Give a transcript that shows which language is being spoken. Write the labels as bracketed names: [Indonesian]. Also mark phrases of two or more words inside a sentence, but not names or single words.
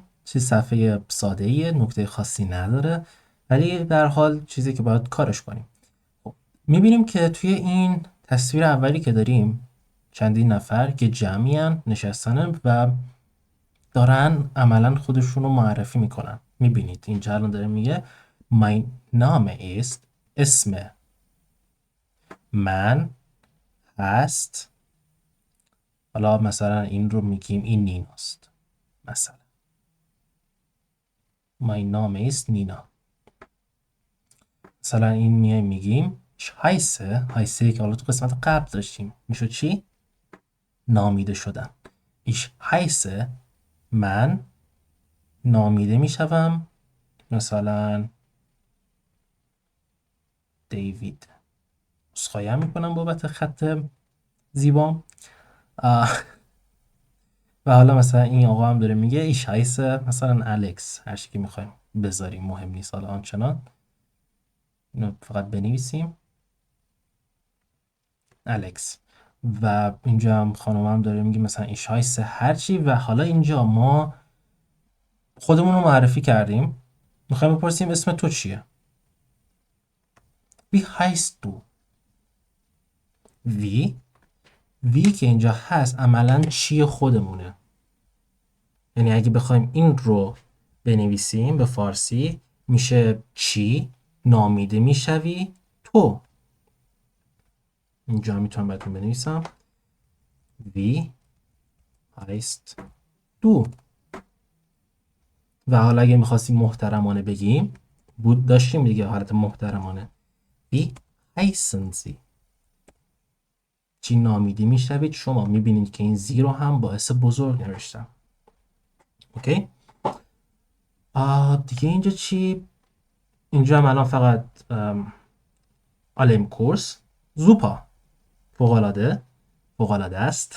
[Persian] چیز صفحه ساده ایه، نکته خاصی نداره، ولی در حال چیزی که باید کارش کنیم. خب میبینیم که توی این تصویر اولی که داریم چندین نفر که جمعیان نشستن و دارن عملا خودشون رو معرفی میکنن. میبینید اینجا الان داره میگه [German] mein Name ist، [Persian] اسم من هست، حالا مثلا این رو میگیم این نیناست، مثلا [German] mein Name ist [Persian] نینا. مثلا این میگیم هایسه که حالا تو قسمت قبل داشتیم میشه چی؟ نامیده شدن. [German] ich heiße، [Persian] من نامیده میشوم، مثلا دیوید. عذرخواهی میکنم بابت خط زیبام. و حالا مثلا این آقا هم داره میگه [German] ich heiße [Persian] مثلا الکس، هر چی که میخوایم بذاریم مهم نیست حالا آنچنان. اینو فقط بنویسیم الکس. و اینجا هم خانم هم داره میگه مثلا [German] ich heiße [Persian] هرچی. و حالا اینجا ما خودمون رو معرفی کردیم، میخوایم بپرسیم اسم تو چیه. [German] wie heißt du. [Persian] وی که اینجا هست عملا چی خودمونه، یعنی اگه بخوایم این رو بنویسیم به فارسی میشه چی نامیده میشوی تو. اینجا میتونم براتون بنویسم [German] wie heißt du. [Persian] و حالا اگه میخواستیم محترمانه بگیم بود داشتیم دیگه حالت محترمانه [German] wie heißen Sie. [Persian] چی نامیده میشوید شما. میبینید که این زی رو هم باعث بزرگ نوشتم. اوکی. دیگه اینجا چی؟ اینجا هم الان فقط آلم کورس زوپا، فوق‌العاده، فوق‌العاده است.